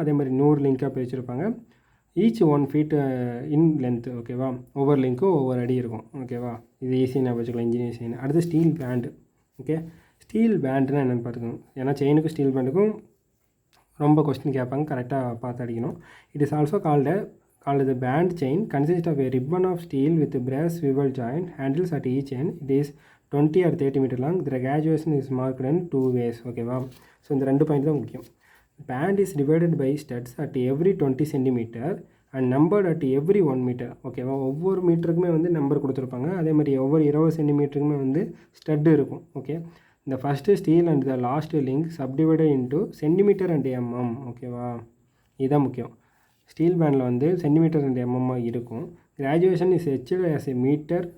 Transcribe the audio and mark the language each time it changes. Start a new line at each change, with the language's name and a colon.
Tamil: அதே மாதிரி 100 லிங்காக பிரிச்சிருப்பாங்க. Each 1 feet இன் length. ஓகேவா. ஒவ்வொரு லிங்க்கும் ஒவ்வொரு அடி இருக்கும். ஓகேவா. இது ஈஸியாக நான் வச்சுக்கலாம் இன்ஜினியர் செயின். அடுத்து ஸ்டீல் பேண்டு. ஓகே. ஸ்டீல் பேண்டுனா என்னென்னு பார்த்துக்கணும். ஏன்னா செயினுக்கும் ஸ்டீல் பேண்டுக்கும் ரொம்ப கொஸ்டின் கேட்பாங்க. கரெக்டாக பார்த்து அடிக்கணும்.
English: It is also called the band chain, consists of a ribbon of steel with brass swivel joint handles at each end. It is 20 or 30 meter long. The graduation is marked in 2 ways. ஓகேவா.
Tamil: So இந்த 2 point தான் முக்கியம்.
English: Band is divided by studs at every 20 centimeter and numbered at every 1 meter.
Tamil: ஓகேவா. ஒவ்வொரு மீட்டருக்குமே வந்து number கொடுத்துருப்பாங்க. அதே மாதிரி ஒவ்வொரு 20 சென்டிமீட்டருக்குமே வந்து ஸ்டட்டு இருக்கும். ஓகே.
English: இந்த first steel and the last link subdivided into centimetre and mm.
Tamil: ஓகேவா. இதுதான் முக்கியம். ஸ்டீல் பேண்டில் வந்து சென்டிமீட்டர் அண்ட் எம்எம்மாக இருக்கும்.
English: Graduation is etched as a metre.